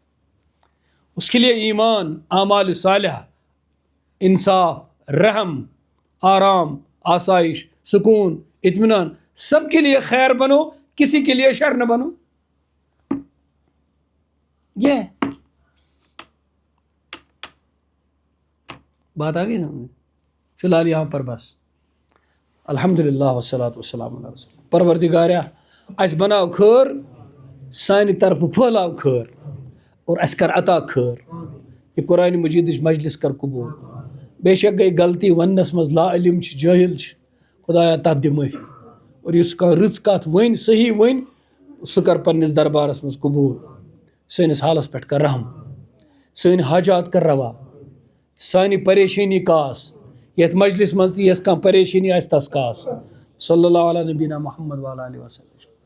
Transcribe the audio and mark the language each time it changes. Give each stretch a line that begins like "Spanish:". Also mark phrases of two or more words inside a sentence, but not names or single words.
Urdu: اس کے لیے ایمان، اعمال صالحہ، انصاف، رحم، آرام، آسائش، سکون، اطمینان، سب کے لیے خیر بنو، کسی کے لیے شر نہ بنو. یہ بات آ گئی سمجھ. فی الحال یہاں پر بس.
Arabic: الحمدللہ والصلاۃ والسلام علی رسول.
Kashmiri: پروردگارا اس بناو خیر، سانہ طرف پھیلاو خیر، اور اس کر عطا خیر. یہ قرآن مجید مجلس کر قبول. بے شک گئی غلطی ونس مز، لا علم جاہل خدایا تتھ دِ معافی. اور اس کا رٕژ کتھ ون، صحیح ون، سہ کر پنس دربارس مز قبول. سٲنِس حالس پٮ۪ٹھ کر رحم، سٲنۍ حاجات کر روا، سانہِ پریشٲنی کاس. یتھ مجلس مز تہِ یس کانٛہہ پریشٲنی آسہِ تس کاس.
Arabic: صلی اللہ علیہ نبینا محمد وعلیٰ آلہ وسلم.